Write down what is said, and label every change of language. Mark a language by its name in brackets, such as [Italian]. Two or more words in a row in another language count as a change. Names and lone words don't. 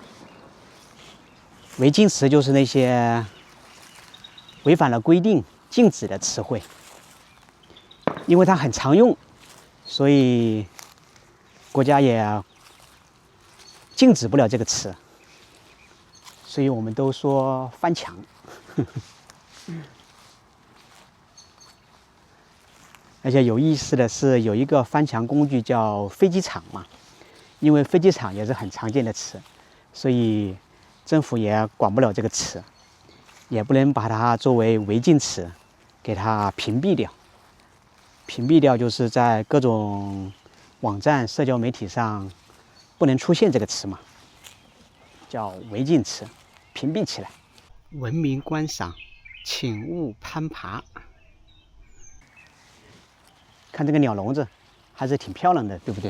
[Chinese] 違禁詞就是那些違反了規定、禁止的詞彙，因為它很常用，所以國家也禁止不了這個詞，所以我們都說翻牆。而且有意思的是，有一個翻牆工具叫飛機場嘛，因為飛機場也是很常見的詞，所以政府也管不了這個詞。也不能把它作為違禁詞，給它屏蔽掉。屏蔽掉就是在各種網站、社交媒體上不能出現這個詞嘛，叫違禁詞，屏蔽起來。文明觀賞，請勿攀爬。看這個鳥籠子，還是挺漂亮的，對不對？